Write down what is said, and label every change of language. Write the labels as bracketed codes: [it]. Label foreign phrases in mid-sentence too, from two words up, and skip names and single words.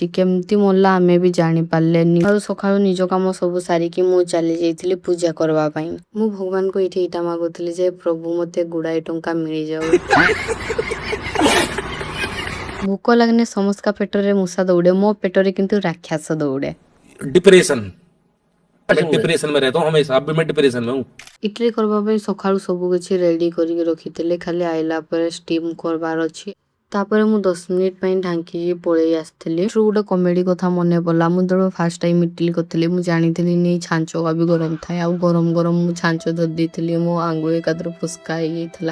[or] କେମିତି ମଲା ଆମେ ବି ଜାଣିପାରିଲେନି। ଆଉ ସକାଳୁ ନିଜ କାମ ସବୁ ସାରିକି ମୁଁ ଚାଲି ଯାଇଥିଲି ପୂଜା କରିବା ପାଇଁ। ମୁଁ ଭଗବାନଙ୍କୁ ଏଇଠି ଏଇଟା ମାଗୁଥିଲି ଯେ ପ୍ରଭୁ ମୋତେ ଗୁଡ଼ାଏ ଟଙ୍କା ମିଳିଯାଉ। ଭୋକ ଲାଗିଲେ ସମସ୍ତଙ୍କ ପେଟରେ ମୂଷା ଦୌଡ଼େ, ମୋ ପେଟରେ କିନ୍ତୁ ରାକ୍ଷସ ଦୌଡ଼େ। [hi] डिप्रेशन मैं डिप्रेशन में रहता हूँ हमेशा। अब भी मैं डिप्रेशन में हूँ। [or] ଇଟିଲି କରିବା ପାଇଁ ସକାଳୁ ସବୁ କିଛି ରେଡ଼ି କରିକି ରଖିଥିଲେ, ଖାଲି ଆଇଲା ପରେ ଷ୍ଟିମ୍ କରିବାର ଅଛି। ତାପରେ ମୁଁ 10 ମିନିଟ୍ ପାଇଁ ଢାଙ୍କିକି ପଳେଇ ଆସିଥିଲି। ଏଥିରୁ ଗୋଟେ କମେଡ଼ି କଥା ମନେ ପଡ଼ିଲା। ମୁଁ ଯେତେବେଳେ [en] first time [or] ଇଟିଲି କରିଥିଲି ମୁଁ ଜାଣିଥିଲି ନି ଛାଞ୍ଚ ବି ଗରମ ଥାଏ। ଆଉ ଗରମ ଗରମ ମୁଁ ଛାଞ୍ଚ ଧରି ଦେଇଥିଲି, ମୋ ଆଙ୍ଗୁଳି ଏକାଥରେ ଫୁସ୍କା ହେଇଯାଇଥିଲା।